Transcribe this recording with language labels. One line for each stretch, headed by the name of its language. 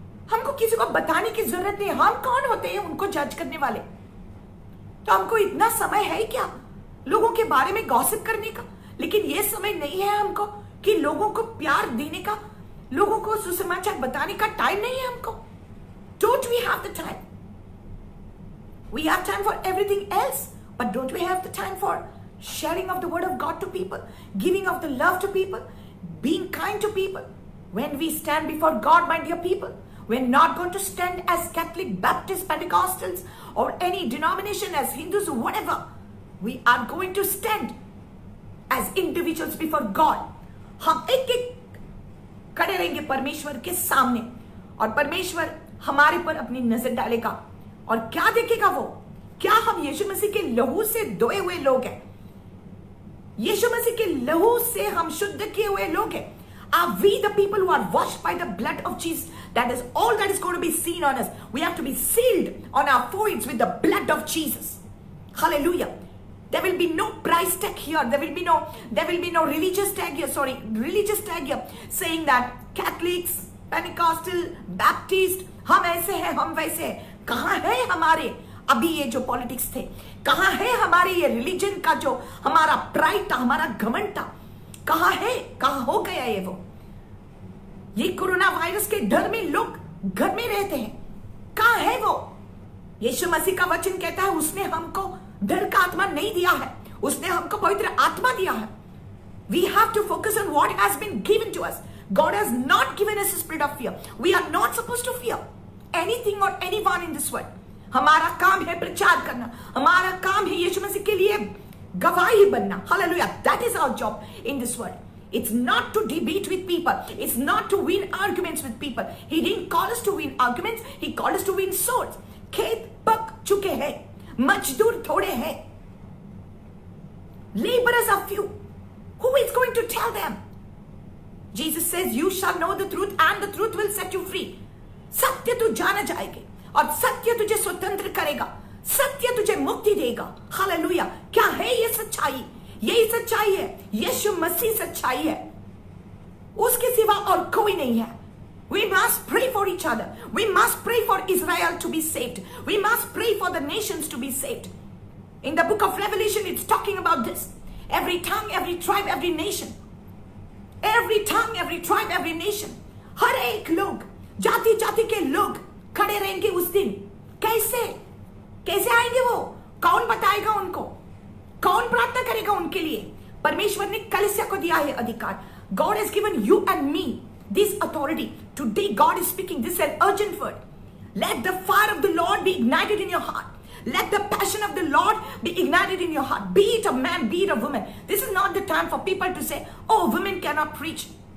Hindi: हमको किसी को बताने की जरूरत नहीं. हम कौन होते हैं उनको जज करने वाले? तो हमको इतना समय है क्या लोगों के बारे में गॉसिप करने का? लेकिन ये समय नहीं है हमको कि लोगों को प्यार देने का, लोगों को सुसमाचार बताने का टाइम नहीं है हमको.
English: Don't we have the time? We have time for everything else, but don't we have the time for sharing of the word of God to people, giving of the love to people, being kind to people? When we stand before God, my dear people, we're not going to stand as Catholic, Baptist, Pentecostals, or any denomination, as Hindus or whatever. We are going to stand as individuals before God.
Hindi: हम एक खड़े रहेंगे परमेश्वर के सामने और परमेश्वर हमारे पर अपनी नजर डालेगा. और क्या देखेगा वो? क्या हम यीशु मसीह के लहू से धोए हुए लोग हैं? यीशु मसीह के लहू से हम शुद्ध किए हुए लोग हैं.
English: Are we the people who are washed by the blood of Jesus? That is all that is going to be seen on us. We have to be sealed on our foreheads with the blood of Jesus. Hallelujah. There will be no price tag here. There will be no religious tag here. Religious tag here saying that Catholics, Pentecostal, Baptist,
Hindi: हम ऐसे हैं, हम वैसे हैं. कहां है हमारे अभी ये जो पॉलिटिक्स थे? कहां है हमारे ये रिलीजन का जो हमारा प्राइड था, हमारा घमंड था? कहां है? कहां हो गया ये वो? ये कोरोना वायरस के डर में लोग घर में रहते हैं. कहां है वो? यीशु मसीह का वचन कहता है उसने हमको डर का आत्मा नहीं दिया है, उसने हमको पवित्र आत्मा दिया है.
English: We have to focus on what has been given to us. God has not given us a spirit of fear. We are not supposed to fear anything or anyone in this world.
Hindi: हमारा काम है प्रचार करना, हमारा काम है यीशु मसीह के लिए गवाही बनना.
English: Hallelujah. That is our job in this world. It's not to debate with people. It's not to win arguments with people. He didn't call us to win arguments. He called us to win souls.
Hindi: खेत पक चुके हैं, मजदूर थोड़े हैं.
English: Laborers are few. Who is going to tell them? Jesus says, you shall know the truth and the truth will set you free.
Hindi: सत्य तू जाना जाएगी और सत्य तुझे स्वतंत्र करेगा. सत्य तुझे मुक्ति देगा. हालेलुया. क्या है ये सच्चाई? यही सच्चाई है. यीशु मसीह सच्चाई है, उसके सिवा और कोई नहीं है.
English: We must pray for each other. We must pray for Israel to be saved. We must pray for the nations to be saved. In the book of Revelation, it's talking about this. Every tongue, every tribe, every nation. Every tongue, every tribe, every nation.
Hindi: हर एक लोग, जाति जाति के लोग खड़े रहेंगे उस दिन. कैसे? कैसे आएंगे वो? कौन बताएगा उनको? कौन प्रार्थना करेगा उनके लिए? परमेश्वर ने कलीसिया को दिया है अधिकार.
English: God has given you and me this authority. Today God is speaking. This is an urgent word. Let the fire of the Lord be ignited in your heart. Let the passion of the Lord be ignited in your heart. Be it a man, be it a woman. This is not the time for people to say, oh, women cannot preach.